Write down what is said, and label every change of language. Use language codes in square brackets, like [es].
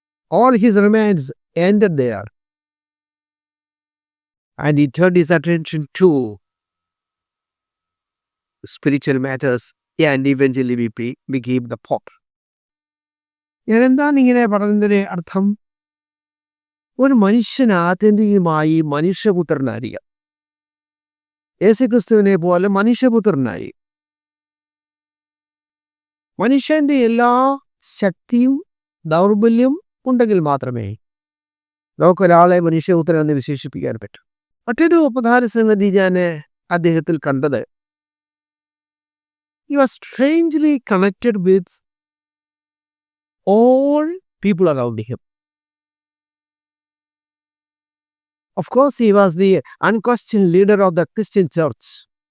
[en] All his romance ended there. And he turned his attention to spiritual matters and eventually became the Pope. [ml] ഞാൻ എന്താണ് ഇങ്ങനെ പറഞ്ഞതിന്റെ അർത്ഥം? ഒരു മനുഷ്യന് ആത്യന്തികമായി മനുഷ്യപുത്രനായിരിക്കാം. യേശുക്രിസ്തുവിനെ പോലെ മനുഷ്യപുത്രനായി. മനുഷ്യന്റെ എല്ലാ ശക്തിയും ദൗർബല്യവും ഉണ്ടെങ്കിൽ മാത്രമേ നമുക്കൊരാളെ മനുഷ്യപുത്രൻ എന്ന് വിശേഷിപ്പിക്കാൻ പറ്റൂ. മറ്റൊരു പ്രധാന സംഗതി ഞാൻ അദ്ദേഹത്തിൽ കണ്ടത്, [en] he was strangely connected with all people around him. Of course, he was the unquestioned leader of the Christian church.